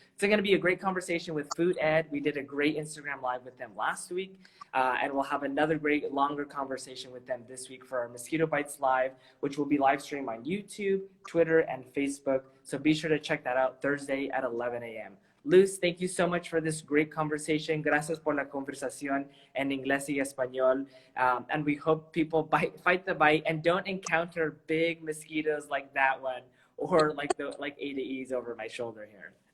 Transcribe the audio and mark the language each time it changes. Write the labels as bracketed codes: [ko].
[en] It's going to be a great conversation with Food Ed. We did a great Instagram Live with them last week, and we'll have another great longer conversation with them this week for our Mosquito Bites Live, which will be live streamed on YouTube, Twitter, and Facebook. So be sure to check that out Thursday at 11 a.m. Luz, thank you so much for this great conversation. [es] Gracias por la conversación en inglés y español. [en] And we hope people fight the bite and don't encounter big mosquitoes like that one, or like Ada E's over my shoulder here.